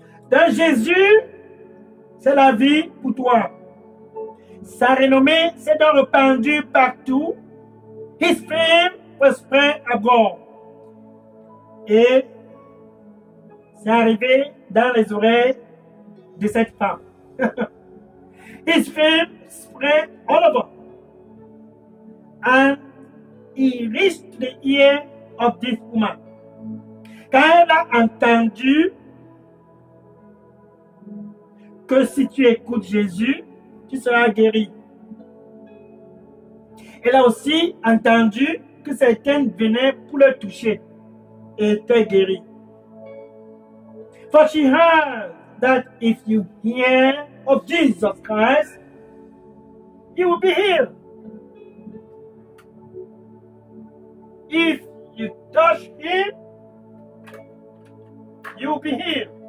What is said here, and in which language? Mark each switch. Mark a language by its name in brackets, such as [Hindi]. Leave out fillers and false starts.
[French] Dans Jésus, c'est la vie pour toi. Sa renommée s'est donc répandue partout. [English] His fame was spread abroad. [French] Et c'est arrivé dans les oreilles de cette femme. [English] His fame spread all over. And he reached the ear of this woman. [French] Quand elle a entendu que si tu écoutes Jésus, tu seras guéri. Elle a aussi entendu que certains venaient pour le toucher et étaient guéris. [English] For she heard that if you hear of Jesus Christ, you will be healed. If you touch him, you will be healed.